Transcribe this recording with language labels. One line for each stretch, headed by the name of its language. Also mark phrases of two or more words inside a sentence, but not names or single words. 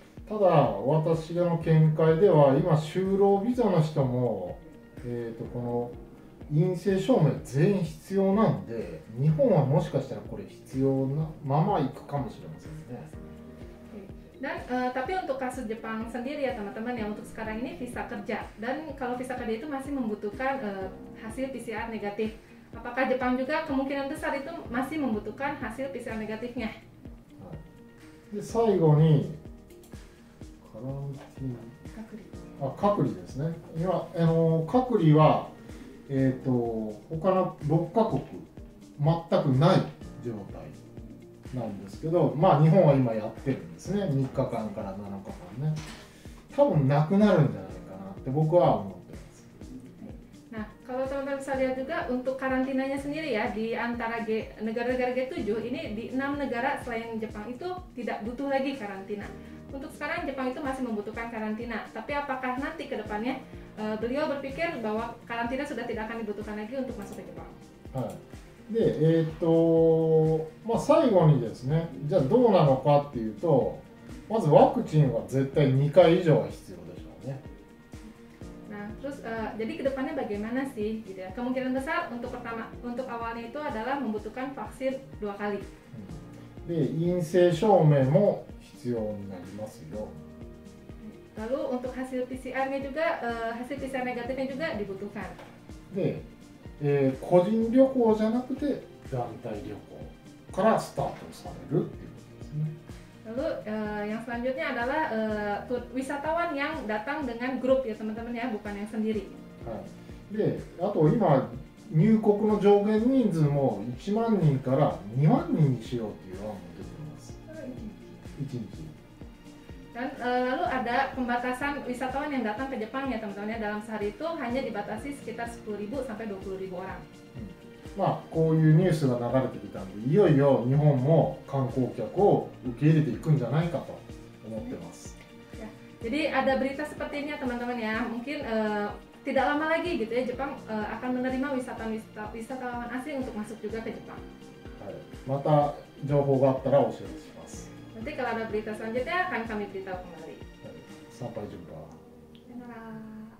Japanese: ただ私の見解では今就労ビザの人も、この陰性証明全員必要なんで、日本はもしかしたらこれ必要なまま行くかもしれませんね。
Indonesian: Dan tapi untuk kasus Jepang sendiri ya teman-teman ya, untuk sekarang ini visa kerja, dan kalau visa kerja itu masih membutuhkan hasil PCR negatif. Apakah Jepang juga kemungkinan besar itu masih membutuhkan hasil PCR negatifnya?
Japanese: で最後にカランティーン隔離ですね。今隔離は、他の6カ国全くない状態なんですけど、まあ日本は今やってるんですね。3日間から7日間ね。多分なくなるんじゃないかなって僕は思ってます。
Indonesian: Nah, kalau teman-teman bisa lihat juga untuk karantinanya sendiri ya, di antara negara-negara G7 ini, di 6 negara selain Jepang itu tidak butuh lagi karantina. Untuk sekarang Jepang itu masih membutuhkan karantina, tapi apakah nanti ke depannya beliau berpikir bahwa karantina sudah tidak akan dibutuhkan lagi untuk masuk ke Jepang.
Japanese: はい。で、まあ、最後にですね、じゃあどうなのかっていうと、まずワクチンは絶対2回以上は必要でしょうね。
Indonesian: Nah, terus jadi kedepannya bagaimana sih, gitu ya? Kemungkinan besar untuk awalnya itu adalah membutuhkan vaksin 2 kali.
Japanese: で、陰性証明も必要になりますよ。
Indonesian: Lalu untuk hasil PCR-nya juga, hasil PCR negatifnya juga dibutuhkan.
Japanese: で、個人旅行じゃなくて団体旅行からスタートされるっていうことですね。
Indonesian: Lalu yang selanjutnya adalah wisatawan yang datang dengan grup ya teman-teman ya, bukan yang sendiri.
Japanese: はい。で、あと今入国の上限人数も1万人から2万人にしようっていう案も出ています。1日。
Indonesian: Dan lalu ada pembatasan wisatawan yang datang ke Jepang ya teman-teman ya, dalam sehari itu hanya dibatasi sekitar 10.000 sampai 20.000 orang.
Japanese: まあこういうニュースが流れてきたんで、いよいよ日本も観光客を受け入れていくんじゃないかと思ってます。
Indonesian: Ya, jadi ada berita seperti ini ya teman-teman ya, mungkin tidak lama lagi gitu ya Jepang akan menerima wisatawan asing untuk masuk juga ke Jepang.
Japanese: はい。また情報があったらお知らせします。
Indonesian: Nanti kalau ada berita selanjutnya akan kami beritahu kembali. Sampai jumpa. Dadah.